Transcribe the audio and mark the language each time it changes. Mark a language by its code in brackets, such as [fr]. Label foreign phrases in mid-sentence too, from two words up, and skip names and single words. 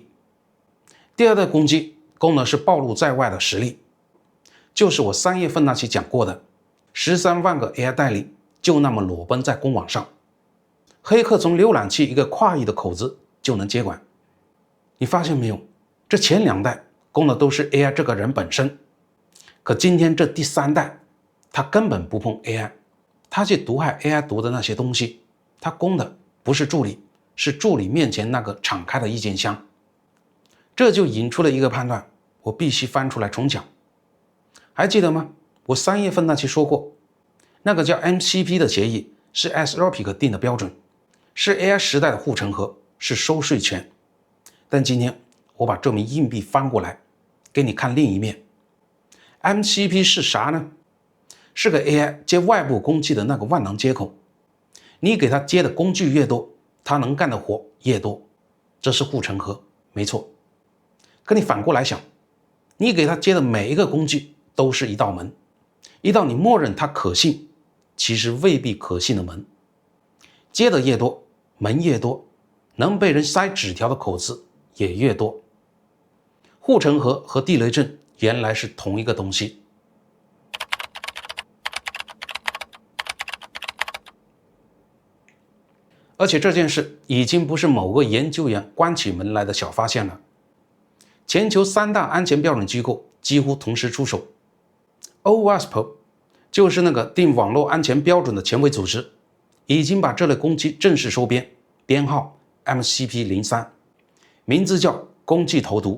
[zh] 第二代攻擊攻的是暴露在外的實力，就是我3月份那期講過的13萬個 AI 代理就那麼裸奔在公網上，黑客從瀏覽器一個跨域的口子就能接管。你發現沒有，這前2代攻的都是 AI 這個人本身，可今天這第3代他根本不碰 AI， 他去毒害 AI 讀的那些東西，他攻的不是助理，是助理面前那個敞開的意見箱。這就引出了一個判斷，我必須翻出來重講。還記得嗎？我3月份那期說過，那個叫 MCP 的協議是 Anthropic 定的標準，是 AI 時代的護城河，是收稅權。但今天我把這枚硬幣翻過來，給你看另一面。MCP 是啥呢？是個 AI 接外部工具的那個萬能接口，你給它接的工具越多，它能幹的活越多，這是護城河，沒錯。可你反過來想，你給它接的每一個工具都是一道門，一道你默認它可信，其實未必可信的門。接的越多，门越多，能被人塞紙條的口子也越多。護城河和地雷陣原來是同一個東西。而且這件事已經不是某個研究員關起門來的小發現了，全球3大安全標準機構幾乎同時出手。OWASP 就是那個定網絡安全標準的权威組織，已經把這類攻擊正式收編，編號 MCP03， 名字叫工具投毒。